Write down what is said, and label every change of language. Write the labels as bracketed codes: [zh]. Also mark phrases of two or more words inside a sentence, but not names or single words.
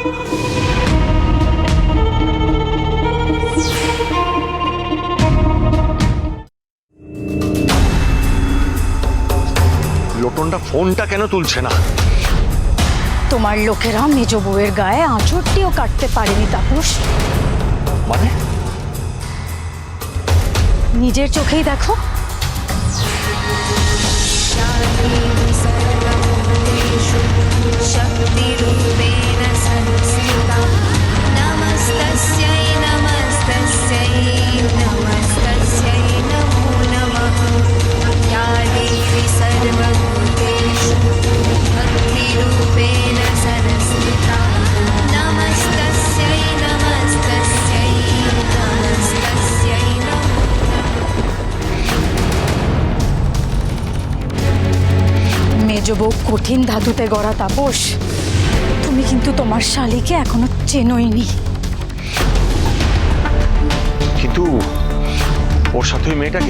[bn] লোটনটা ফোনটা কেন তুলছে না? তোমার লোকেরা মেজ বউয়ের গায়ে আঁচড়টিও কাটতে পারেনি তাপস। মানে নিজের চোখেই দেখো। [sa] शक्तिरूपेण संस्थिता नमस्तस्यै नमस्तस्यै नमस्तस्यै नमो नमः या देवी सर्वभूतेषु भक्तिरूपेण संस्थिता नमस्तस्यै नमस्तस्यै नमस्तस्यै नमो [bn] মেজ বউ কঠিন ধাতুতে গড়া তাপস, তুমি কিন্তু তোমার শালীকে এখনো চেনোইনি। কিন্তু ওর সাথে ওই মেয়েটাকে